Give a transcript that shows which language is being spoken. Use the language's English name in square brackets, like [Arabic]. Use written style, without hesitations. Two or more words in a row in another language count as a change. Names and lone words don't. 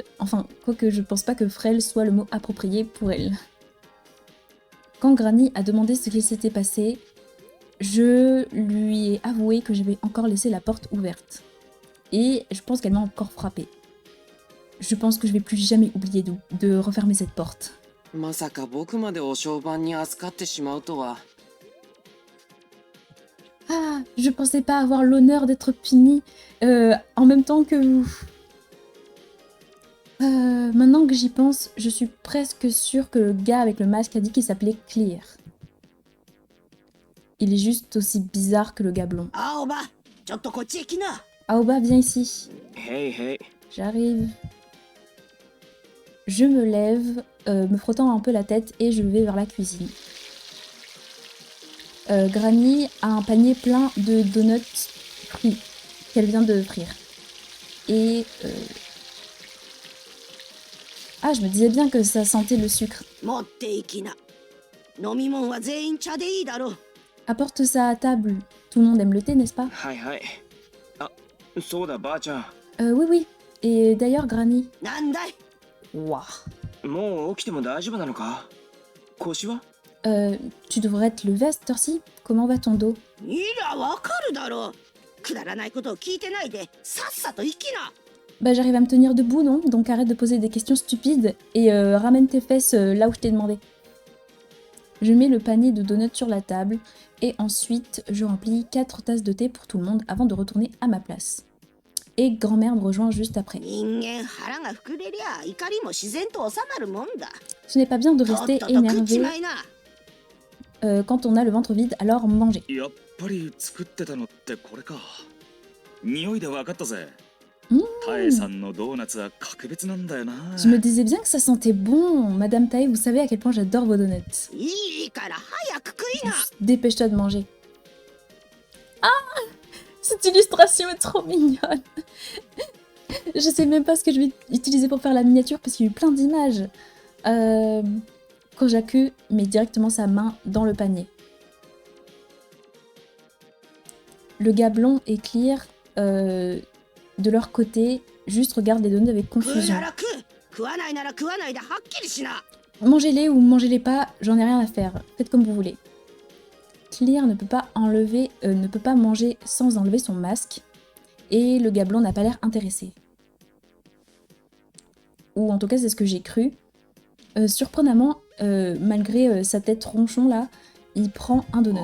[French] Enfin, quoique je pense pas que frêle soit le mot approprié pour elle. Quand Granny a demandé ce qu'il s'était passé, je lui ai avoué que j'avais encore laissé la porte ouverte. Et je pense qu'elle m'a encore frappée. Je pense que je vais plus jamais oublier de refermer cette porte. [Japanese] まさか僕までお商売に預かってしまうとは。 [French] Ah, je pensais pas avoir l'honneur d'être punie en même temps que vous. Maintenant que j'y pense, je suis presque sûre que le gars avec le masque a dit qu'il s'appelait Clear. Il est juste aussi bizarre que le gars blond. [Japanese] 青葉ちょっとこっちへ来な。 [French] Aoba, viens ici. [Japanese] へいへい。 [French] J'arrive. Je me lève, me frottant un peu la tête et je vais vers la cuisine. Granny a un panier plein de donuts frits qu'elle vient de frire. Et... Ah, je me disais bien que ça sentait le sucre. [Japanese] 持って行きな。飲み物は全員茶でいいだろう。 [French] Apporte ça à table. Tout le monde aime le thé, n'est-ce pas? [Japanese] はいはい。あ、そうだばあちゃん。 [French] Oui, oui. Et d'ailleurs, Granny... [Japanese] なんだい [French] Wouah. [Japanese] もう起きても大丈夫なのか？腰は？ [French] Tu devrais te lever à cette heure-ci? Comment va ton dos? [Japanese] いやわかるだろう。くだらないことを聞いてないでさっさと行きな。 [French] Bah j'arrive à me tenir debout, non? Donc arrête de poser des questions stupides et ramène tes fesses là où je t'ai demandé. Je mets le panier de donuts sur la table et ensuite je remplis 4 tasses de thé pour tout le monde avant de retourner à ma place. Et grand-mère me rejoint juste après. [Japanese] 人間腹が膨れりゃ怒りも自然と収まるもんだ。 [French] Ce n'est pas bien de [Japanese] とっ [French] rester [Japanese] とと食っち [French] énervé [Japanese] まいな。 [French] quand on a le ventre vide, alors mangez. [Japanese] やっぱり作ってたのってこれか。匂いで分かったぜ。タエさんのドーナツは格別なんだよな。 [French] Je me disais bien que ça sentait bon. Madame Tae, vous savez à quel point j'adore vos donuts. [Japanese] いいから早く食いな。 [French] Dépêche-toi de manger. Ah! Cette illustration est trop mignonne. Je sais même pas ce que je vais utiliser pour faire la miniature parce qu'il y a eu plein d'images. Kojaku met directement sa main dans le panier. Le gars blond et Clear, de leur côté, juste regardent les donuts avec [Japanese] 食う [French] confusion. [Japanese] なら食う。食わないなら食わないではっきりしな。 [French] Mangez-les ou mangez-les pas, j'en ai rien à faire. Faites comme vous voulez. Clear ne peut pas manger sans enlever son masque. Et le gars blond n'a pas l'air intéressé. Ou en tout cas, c'est ce que j'ai cru. Surprenamment, malgré sa tête ronchon là, il prend un donut.